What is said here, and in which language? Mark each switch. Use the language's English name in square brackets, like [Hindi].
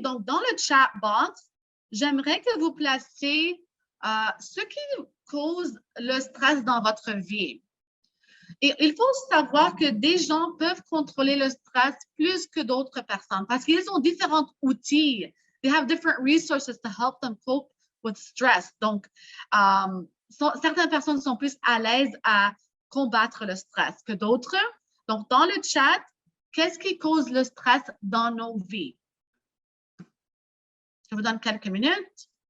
[French] Donc, dans le chat box, j'aimerais que vous placiez ce qui cause le stress dans votre vie. Et il faut savoir que des gens peuvent contrôler le stress plus que d'autres personnes parce qu'ils ont différents outils. [English] They have different resources to help them cope with stress. [French] Donc, certaines personnes sont plus à l'aise à combattre le stress que d'autres. Donc, dans le chat, qu'est-ce qui cause le stress dans nos vies? Je vous donne quelques minutes.